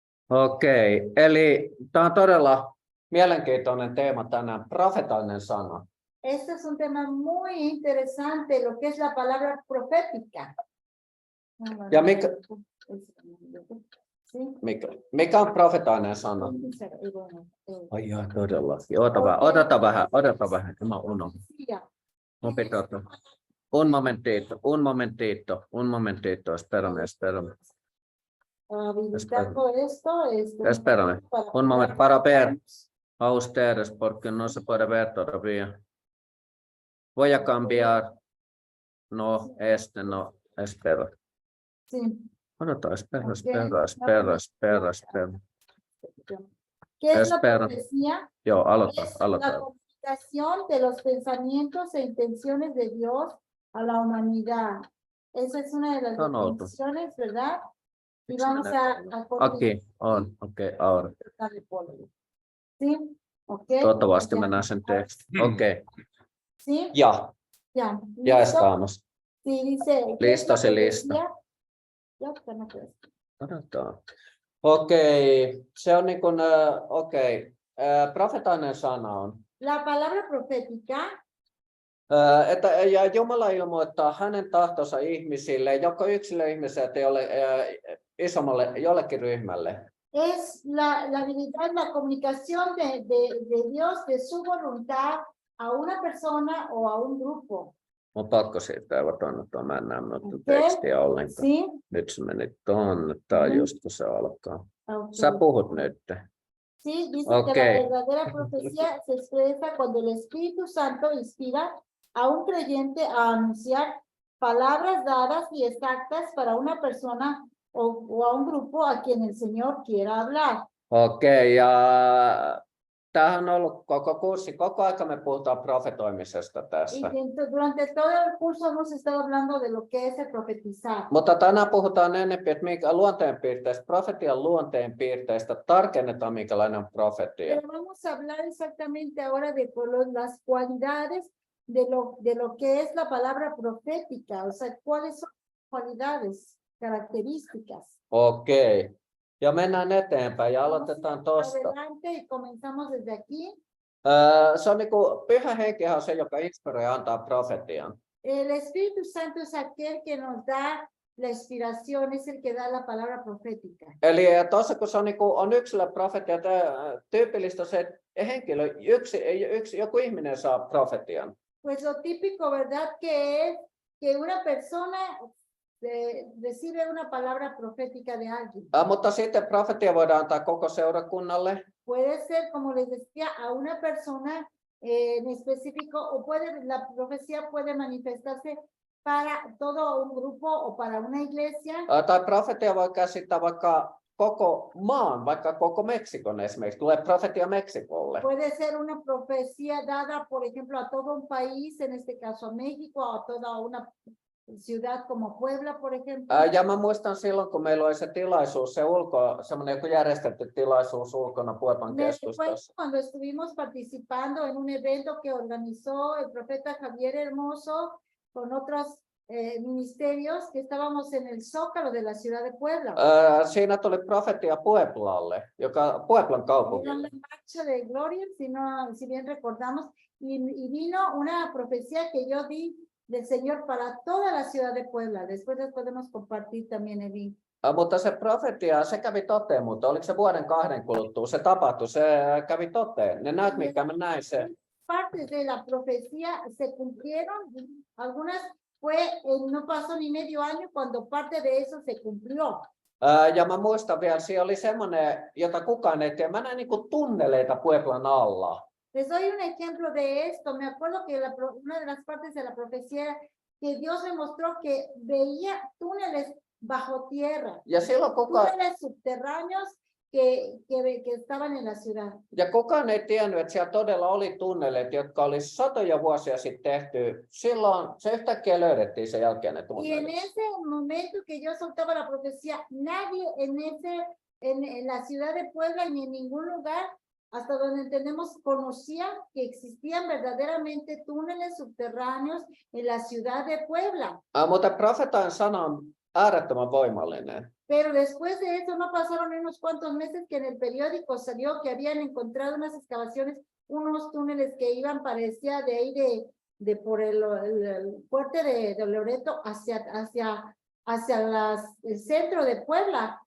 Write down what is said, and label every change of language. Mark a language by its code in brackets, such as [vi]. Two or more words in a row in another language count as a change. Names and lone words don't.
[fi] Okei, eli tämä on todella mielenkiintoinen teema tänään, profetaalinen sana. [es] Este es un tema muy interesante, lo que es la palabra profética. [fi] Ja mikä on profetaalinen [es] Sí. [fi] sana? Ai jaa, todellakin. Odota vähän. Mä unohdin. [es] Un momentito, espérame. Espérame, un momento, para ver a ustedes, porque no se puede ver todavía. Voy a cambiar. No, no, espera. Sí. [fi] Odota, espera. [es] ¿Qué es la Espera. profecía? [fi] Joo, aloita. [es] La comunicación de los pensamientos e intenciones de Dios a la humanidad. Esa es una de las definiciones, ¿verdad? Y vamos a Aquí, okei, ahora. ¿Sí? Ok. [fi] Toivottavasti mä näen sen tekstin. Okei. [es] ¿Sí? [fi] Ja. [es] Ya. Ya ¿Listo? estamos. Sí, dice. Listo, se lista. Ya, no puedes. [fi] Odotetaan. Okei, se on niin kuin, profetaalinen sana on. [es] La palabra profética. [fi] Että ja Jumala ilmoittaa hänen tahtonsa ihmisille, joko yksilöihmiselle tai isommalle jollekin ryhmälle. [es] Es la habilidad, la comunicación de Dios, de su voluntad a una persona o a un grupo. [fi] Mun pakko siirtää tuonne, mä en näe tekstiä ollenkaan. [es] Sí. [fi] Nyt se meni tuonne, tää just kun se alkaa. Okay. Sä puhut nyt. [es] Sí, dice que la verdadera profecía se expresa cuando el Espíritu Santo inspira a un creyente a anunciar palabras dadas y exactas para una persona o a un grupo a quien el Señor quiera hablar. [fi] Okei, ja tämähän on ollut koko kurssi. Koko aika me puhutaan profetoimisesta tässä. [es] Y durante todo el curso hemos estado hablando de lo que es el profetizar. [fi] Mutta tänään puhutaan enemmän, että mikä luonteenpiirteistä, profetian luonteenpiirteistä, tarkennetaan minkälainen on profetia. [es] Pero vamos a hablar exactamente ahora de las cualidades de lo que es la palabra profética, o sea, cuáles son las cualidades, características. [fi] Okei. Ja mennään eteenpäin ja aloitetaan tuosta. [es] Adelante y comenzamos desde aquí. [fi] Se on niin kuin, Pyhä Henkihän on se, joka inspiroi ja antaa profetian. [es] El Espíritu Santo es aquel que nos da la inspiración, es el que da la palabra profética. [fi] Eli tuossa kun se on, niin kuin, on yksilöprofetia, tyypillistä se, että henkilö, joku ihminen saa profetian. [es] Pues lo típico, ¿verdad? Que es que una persona recibe una palabra profética de alguien. [fi] Mutta sitten profetia voidaan antaa koko seurakunnalle. [es] Puede ser, como les decía, a una persona en específico, o la profecía puede manifestarse para todo un grupo o para una iglesia. [fi] Tai profetia voi käsittää vaikka koko maan, vaikka koko Meksikon esimerkiksi. Tulee profetia Meksikolle. [es] Puede ser una profecía dada, por ejemplo, a todo un país, en este caso a México, a toda una ciudad como Puebla, por ejemplo. [fi] Ja mä muistan silloin, kun meillä oli se tilaisuus, semmoinen joku järjestetty tilaisuus ulkona Pueblan keskustassa. [es] Cuando estuvimos participando en un evento que organizó el profeta Javier Hermoso con otros ministerios, que estábamos en el Zócalo de la ciudad de Puebla. [fi] Siinä tuli profetia Pueblalle, joka Pueblan kaupungille. [es] Era la marcha de Gloria, si bien recordamos, y vino una profecía que yo di del Señor para toda la ciudad de Puebla. Después les podemos compartir también el link. [fi] Mutta se profetia, se kävi toteen, mutta oliko se vuoden kahden kuluttua? Se tapahtui, se kävi toteen. Ne näyt, mikä mä näin se. [es] Partes de la profecía se cumplieron, algunas no pasó ni medio año cuando parte de eso se cumplió. [fi] Ja mä muistan vielä, siellä oli semmoinen, jota kukaan ei tiedä. Mä näin niinku tunneleita Pueblan alla. [es] Les doy un ejemplo de esto. Me acuerdo que una de las partes de la profecía que Dios me mostró que veía túneles bajo tierra, túneles subterráneos que estaban en la ciudad. [fi] Ja kukaan ei tiennyt, että siellä todella oli tunneleita, jotka oli satoja vuosia sitten tehty. Silloin se yhtäkkiä löydettiin sen jälkeen ne tunnelit. [es] Y en ese momento que yo soltaba la profecía, nadie en la ciudad de Puebla ni en ningún lugar, hasta donde entendemos, conocía que existían verdaderamente túneles subterráneos en la ciudad de Puebla. [fi] Mutta profetan sana on äärettömän voimallinen. [es] Pero después de eso no pasaron unos cuantos meses que en el periódico salió que habían encontrado unas excavaciones, unos túneles que iban, parecía de ahí de por el fuerte de Loreto hacia el centro de Puebla.